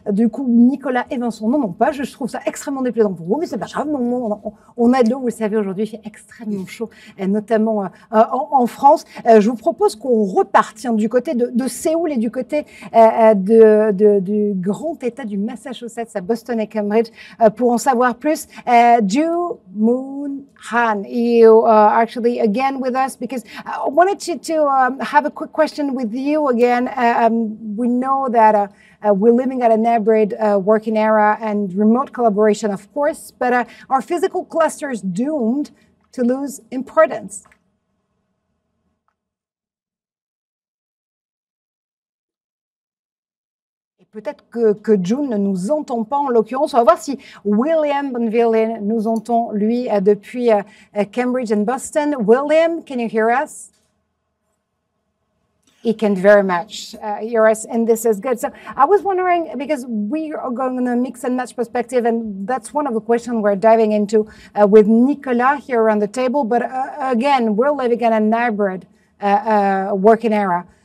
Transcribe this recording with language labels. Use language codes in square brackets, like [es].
[fr] Du coup, Nicolas et Vincent n'en ont pas. Je trouve ça extrêmement déplaisant pour vous, mais c'est pas grave. On a de l'eau. Vous le savez, aujourd'hui, il fait extrêmement chaud, notamment en France. Je vous propose qu'on reparte du côté de Séoul et du côté du grand État du Massachusetts à Boston et Cambridge pour en savoir plus. [en] Joo Moon Han, you are actually again with us because I wanted to have a quick question with you again. We know that we're living at an hybrid working era and remote collaboration, of course, but are physical clusters doomed to lose importance? [fr] Peut-être que June ne nous entend pas en l'occurrence. On va voir si William Bonvilliers nous entend, lui, depuis Cambridge and Boston. [en] William, can you hear us? He can very much hear us, and this is good. So I was wondering, because we are going to mix and match perspective, and that's one of the questions we're diving into with Nicolas here around the table. But again, we're living in a hybrid working era.